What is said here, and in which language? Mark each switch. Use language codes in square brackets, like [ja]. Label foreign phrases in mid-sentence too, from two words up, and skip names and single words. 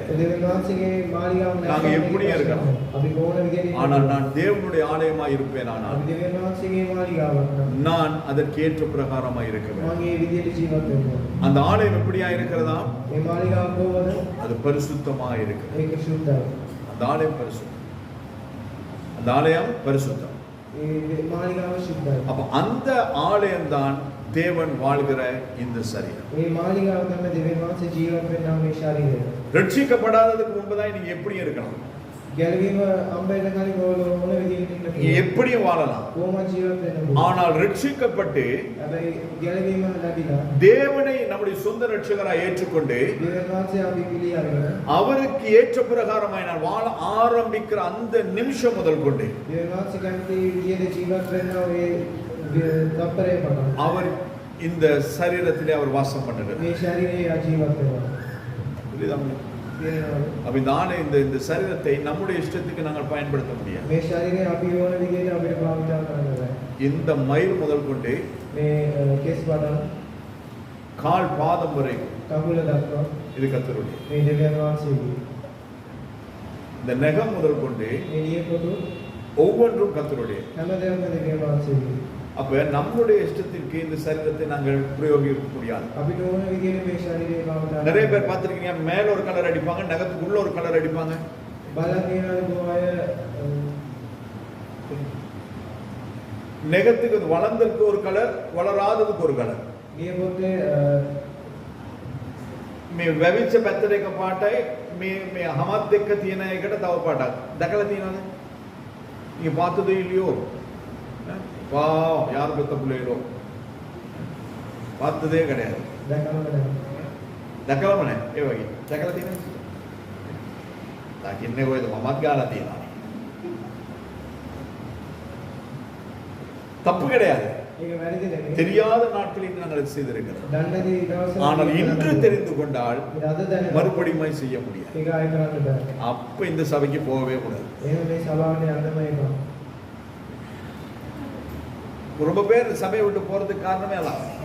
[ta] நாங்க எப்படியும் இருக்கலாம். ஆனால் நான் தேவனுடைய ஆலயமா இருப்பேன். ஆனால் நான் அதற்கு ஏற்ற பிரகாரமா இருக்கிறேன். அந்த ஆலயம் எப்படியா இருக்கிறதா? அது பரிசுத்தமா இருக்கிறது. அந்த ஆலயம் பரிசுத்தம். அந்த ஆலயம் பரிசுத்தம். [si] මාලිගාව සුද්ධයි. [ta] அப்ப அந்த ஆலயம் தான் தேவன் வாழ்கிற இந்த சரீரம். [si] මේ මාලිගාව තමයි දෙවියන් වහන්සේ ජීවත් වෙනා මේ ශරීරය. [ta] ரட்சிக்கப்படாததுக்கு முன்பதான் நீங்க எப்படி இருக்கணும்? [si] ගැලවීම අම්බෙන්න කලින් ඕන විදිහට ඉන්න [ta] நீங்க எப்படி வாழலாம்? [si] කොහොමද ජීවත් වෙන්න? [ta] ஆனால் ரட்சிக்கப்பட்டு [si] හැබැයි ගැලවීම ලැබිලා [ta] தேவனை நம்முடைய சொந்த ரட்சகராய் ஏற்றுக்கொண்டு [si] දෙවියන් වහන්සේ අපි පිළි අරගෙන [ta] அவருக்கு ஏற்ற பிரகாரமாய் நான் வாழ ஆரம்பிக்கிற அந்த நிமிஷம் முதல் கொண்டு [si] දෙවියන් වහන්සේ කැමති විදිහට ජීවත් වෙන්න ඔය තප්පරේ පටන් [ta] அவர் இந்த சரீரத்திலே அவர் வாசம் பண்ணுகிறார். [si] මේ ශරීරයේ ජීවත් වෙනවා. [ta] புரியுதா? அப்ப இந்த சரீரத்தை நம்முடைய இஷ்டத்துக்கு நாங்கள் பயன்படுத்த முடியாது. [si] මේ ශරීරය අපි ඕන විදිහට අපිට භාවිතා කරන්න බෑ. [ta] இந்த மயில் முதல் கொண்டு [si] මේ කෙස් වඩන් [ta] கால் பாதம் வரை [si] කකුල දක්වා [ta] இது கர்த்தருடைய. [si] මේ දෙවියන් වහන්සේගේ [ta] இந்த நகம் முதல் கொண்டு [si] මේ නියපොතු [ta] ஒவ்வொன்றும் கர்த்தருடைய. [si] හැමදේම දෙවියන් වහන්සේගේ. [ta] அப்ப நம்முடைய இஷ்டத்திற்கு இந்த சரீரத்தை நாங்கள் பிரயோகிக்க முடியாது. [si] අපිට ඕන විදිහට මේ ශරීරය භාවිතා [ta] நிறைய பேர் பார்த்திருக்கீங்க, மேல ஒரு கலர் அடிப்பாங்க, நகத்துக்குள்ள ஒரு கலர் அடிப்பாங்க. [si] බලලා තියෙනවා ගෝය [ta] நெகத்துக்கு வளர்ந்ததுக்கு ஒரு கலர், வளராததுக்கு ஒரு கலர். [si] නියපොතේ මේ වැවිච්ච පැත්තට එක පාටයි, මේ හමත් එක්ක තියෙන එකට තව පාටක්. දැකලා තියෙනවද? [ta] நீங்க பார்த்ததே இல்லையோ? யார் பெத்த பிள்ளைகளோ பார்த்ததே கிடையாது. [si] දැකලම නැහැ. ඒ වගේ. දැකලා තියෙනවද? දකින්නේ කොහෙද? මමත් ගාලා තියෙනවා. [ta] தப்பு கிடையாது. தெரியாத நாட்களில் நாங்கள் செய்திருக்கிறோம். ஆனால் இன்று தெரிந்து கொண்டால் மறுபடியும் செய்ய முடியாது. அப்ப இந்த சபைக்கு போகவே கூடாது. ரொம்ப பேர் சபையை விட்டு போறதுக்கு காரணமே அதான்.